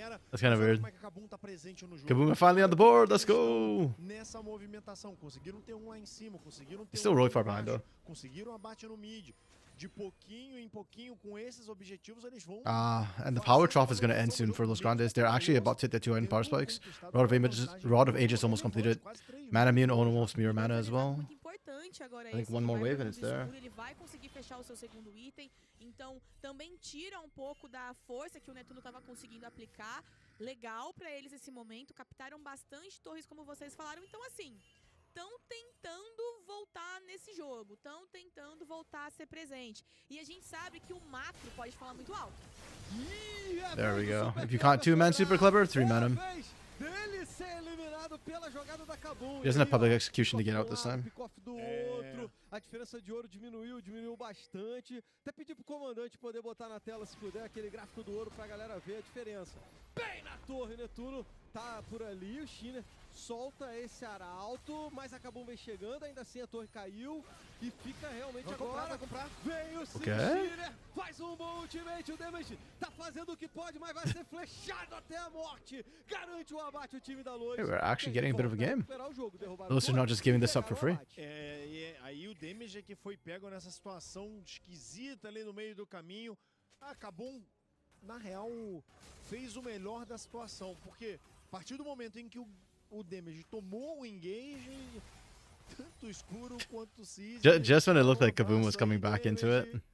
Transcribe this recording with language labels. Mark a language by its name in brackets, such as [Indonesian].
[English] That's kind of weird. Kaboom are finally on the board. Let's go. [Portuguese] Nessa movimentação, conseguiram ter lá em cima, conseguiram ter [English] Still really far behind though. [Portuguese] Conseguiram abate no mid. De pouquinho em pouquinho, com esses objetivos, eles vão... [English] And the power trough is going to end soon for Los Grandes. They're actually about to hit their 2 item power spikes. Rod of Ages almost completed. Mana Immune almost mirror mana as well. I think one more wave and it's there. [Portuguese] Ele vai conseguir fechar o seu segundo item, então também tira um pouco da força que o Netuno estava conseguindo aplicar. Legal pra eles esse momento, captaram bastante torres como vocês falaram, então assim... Estão tentando voltar nesse jogo, estão tentando voltar a ser presente. E a gente sabe que o macro pode falar muito alto. [English] There we go. If you can't 2-man Super Clever, 3-man him. [Portuguese] Dele ser eliminado pela jogada da Kabum. [English] He doesn't have public execution to get out this time. [Portuguese] Do outro. A diferença de ouro diminuiu bastante. Até pedir pro comandante poder botar na tela, se puder, aquele gráfico do ouro pra galera ver a diferença. Bem na torre, Netuno tá por ali, o Shiner solta esse arauto, mas a Kabum vem chegando, ainda assim a torre caiu e fica realmente vai comprar. Vem o Shiner, faz um bom ultimate, o damage tá fazendo o que pode, mas vai ser flechado até a morte. Garante o abate o time da Lois. [English] Hey, we're actually getting a bit of a game. Those are [Portuguese] Jogo, [English] not just giving this up for free. [Portuguese] Aí o damage que foi pego nessa situação esquisita ali no meio do caminho. A Kabum, na real, fez o melhor da situação, porque a partir do momento em que o damage tomou o engage, tanto escuro quanto cis. [English] Just when it looked like Kaboom was coming back into it,